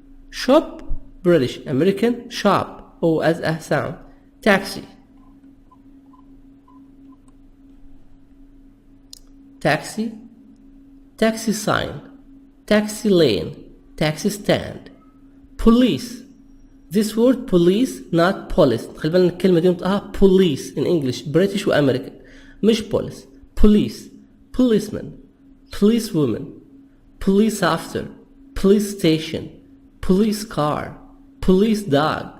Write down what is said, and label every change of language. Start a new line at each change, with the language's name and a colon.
English: Shop, British, American, shop, O as a sound. Taxi. Taxi. Taxi sign. Taxi lane. Taxi stand. Police. This word police not police.
Arabic: خلي بالنا الكلمة دي نطقها police
English: in English British
Arabic: و American مش police.
English: Police. Policeman. Policewoman. Police officer. Police station. Police car. Police dog.